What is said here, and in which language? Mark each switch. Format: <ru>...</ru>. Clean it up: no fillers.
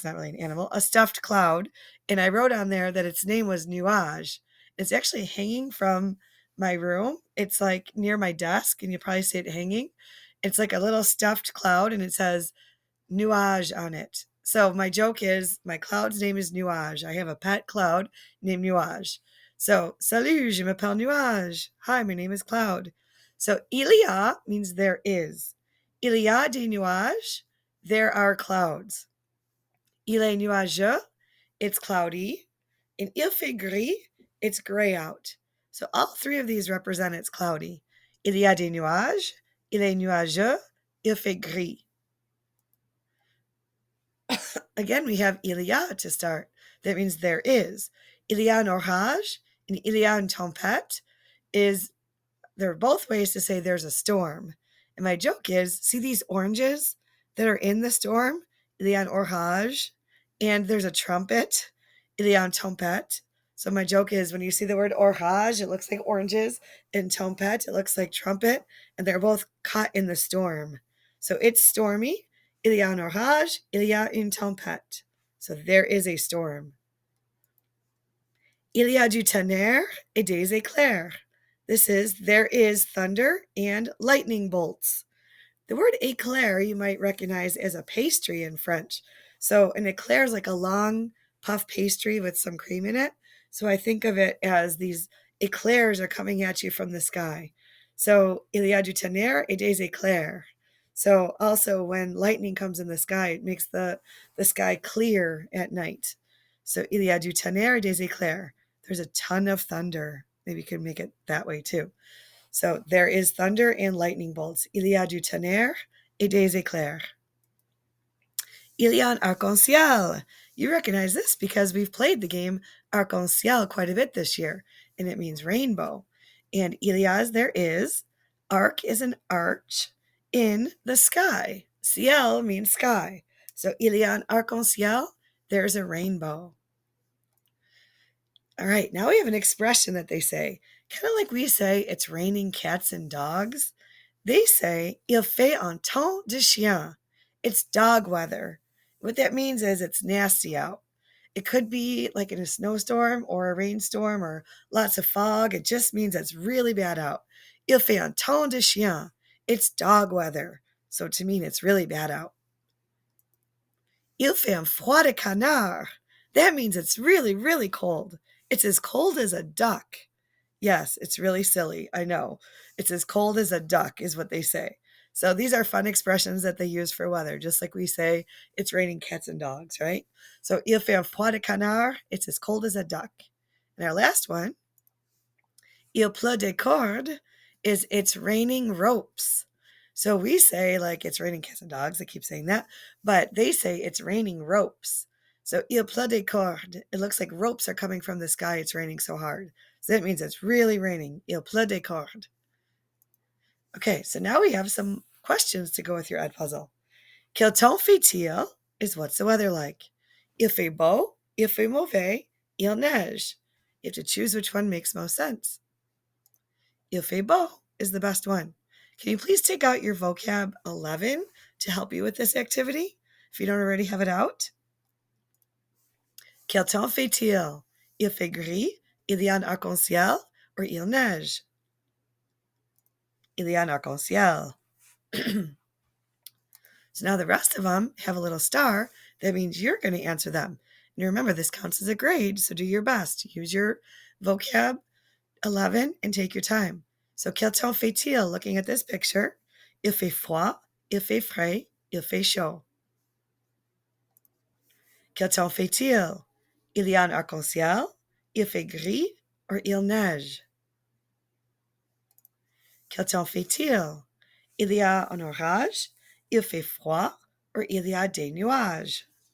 <en>It's not really an animal, a stuffed cloud. And I wrote on there that its name was nuage. It's actually hanging from my room. It's like near my desk, and you probably see it hanging. It's like a little stuffed cloud, and it says nuage on it. So my joke is my cloud's name is Nuage. I have a pet cloud named Nuage.</en> <fr>So, salut, je m'appelle Nuage.</fr> <en>Hi, my name is Cloud. So,</en> <fr>il y a</fr> <en>means there is.</en> <fr>Il y a des nuages.</fr> <en>There are clouds.</en> <fr>Il est nuageux.</fr> <en>It's cloudy.</en> <fr>And il fait gris.</fr> <en>It's gray out. So all three of these represent it's cloudy.</en> <fr>Il y a des nuages. Il est nuageux. Il fait gris.</fr> <en>Again, we have</en> <fr>il y a</fr> <en>to start. That means there is.</en> <fr>Il y a un orage</fr> <en>and</en> <fr>il y a une tempête</fr> <en>they're both ways to say there's a storm. And my joke is, see these oranges that are in the storm?</en> <fr>Il y a un orage,</fr> <en>and there's a trumpet.</en> <fr>Il y a une tempête.</fr> <en>So my joke is, when you see the word orage, it looks like oranges, and tempête, it looks like trumpet, and they're both caught in the storm. So it's stormy.</en> <fr>Il y a un orage, il y a une tempête.</fr> <en>So there is a storm.</en> <fr>Il y a du tonnerre et des éclairs.</fr> <en>This is, there is thunder and lightning bolts. The word éclair you might recognize as a pastry in French. So an éclair is like a long puff pastry with some cream in it. So I think of it as these éclairs are coming at you from the sky.</en> <fr>So il y a du tonnerre et des éclairs.</fr> <en>So also when lightning comes in the sky, it makes the sky clear at night. So</en> <fr>il y a du tonnerre et des éclairs.</fr> <en>There's a ton of thunder. Maybe you could make it that way too. So there is thunder and lightning bolts.</en> <fr>Il y a du tonnerre et des éclairs. Il y a un arc-en-ciel.</fr> <en>You recognize this because we've played the game arc-en-ciel quite a bit this year, and it means rainbow. And</en> <fr>il y a</fr> <en>is there is. Arc is an arch in the sky. Ciel means sky. So</en> <fr>il y a un arc-en-ciel.</fr> <en>There's a rainbow. All right, now we have an expression that they say, kind of like we say it's raining cats and dogs. They say,</en> <fr>il fait un temps de chien.</fr> <en>It's dog weather. What that means is it's nasty out. It could be like in a snowstorm or a rainstorm or lots of fog. It just means it's really bad out.</en> <fr>Il fait un temps de chien.</fr> <en>It's dog weather. So to mean it's really bad out.</en> <fr>Il fait un froid de canard.</fr> <en>That means it's really, really cold. It's as cold as a duck. Yes, it's really silly. I know. It's as cold as a duck is what they say. So these are fun expressions that they use for weather, just like we say it's raining cats and dogs, right?</en> <fr>So il fait un froid de canard.</fr> <en>It's as cold as a duck. And our last one,</en> <fr>il pleut des cordes,</fr> <en>is it's raining ropes. So we say like it's raining cats and dogs. I keep saying that, but they say it's raining ropes. So</en> <fr>il pleut des cordes.</fr> <en>It looks like ropes are coming from the sky. It's raining so hard. So that means it's really raining.</en> <fr>Il pleut des cordes.</fr> <en>Okay, so now we have some questions to go with your Edpuzzle.</en> <fr>Quel temps fait-il</fr> <en>is what's the weather like?</en> <fr>Il fait beau, il fait mauvais, il neige.</fr> <en>You have to choose which one makes most sense.</en> <fr>Il fait beau</fr> <en>is the best one. Can you please take out your vocab 11 to help you with this activity, if you don't already have it out?</en> <fr>Quel temps fait-il? Il fait gris, il y a un arc-en-ciel, or il neige? Il y a un arc-en-ciel.</fr> <en>So now the rest of them have a little star. That means you're going to answer them. And remember, this counts as a grade, so do your best. Use your vocab 11 and take your time.</en> <fr>So, quel temps fait-il?</fr> <en>Looking at this picture,</en> <fr>il fait froid, il fait frais, il fait chaud. Quel temps fait-il? Il y a un arc-en-ciel, il fait gris, or il neige. Quel temps fait-il? Il y a un orage, il fait froid, or il y a des nuages.</fr>